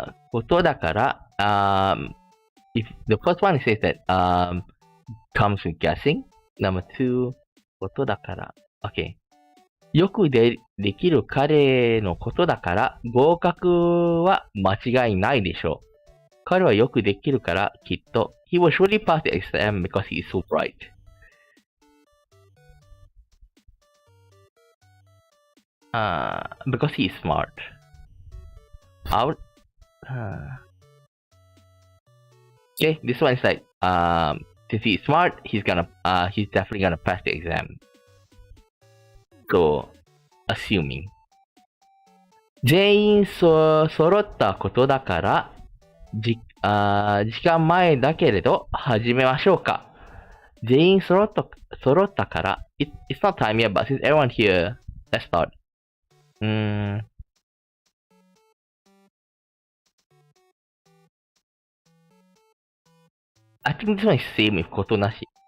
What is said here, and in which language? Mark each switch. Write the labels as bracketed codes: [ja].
[en] ことだから、if the first one says that comes with guessing. Number two, ことだから. Okay. [ja] よくできる彼のことだから、合格は間違いないでしょう。彼はよくできるから、きっと。 [en] He will surely pass the exam because he is so bright. Because he is smart. Out. Okay, this one is like, since he is smart, he's definitely gonna pass the exam. So, assuming. [ja] 全員揃ったことだから、時間前だけれど、始めましょうか。全員揃ったから、 [en] it's not time yet, but since everyone here, let's start. I think this one is same with ことなし。